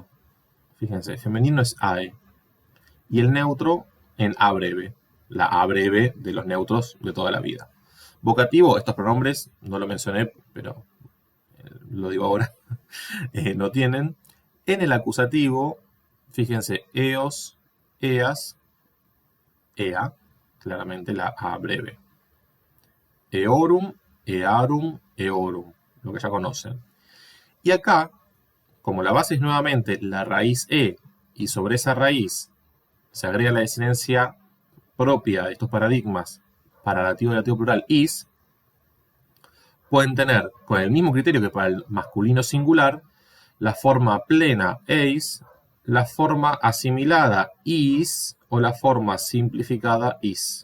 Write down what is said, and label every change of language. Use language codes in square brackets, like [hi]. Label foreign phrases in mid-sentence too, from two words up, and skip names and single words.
[es] Fíjense, femenino es ae. Y el neutro en a breve. La a breve de los neutros de toda la vida. Vocativo, estos pronombres, no lo mencioné, pero lo digo ahora, no tienen. En el acusativo, fíjense, [la] eos, eas, ea, [es] claramente la a breve. [la] Eorum, earum, eorum, [es] lo que ya conocen. Y acá, como la base es nuevamente la raíz e, y sobre esa raíz se agrega la desinencia propia de estos paradigmas para dativo y dativo plural is, pueden tener, con el mismo criterio que para el masculino singular, la forma plena eis, la forma asimilada is o la forma simplificada is.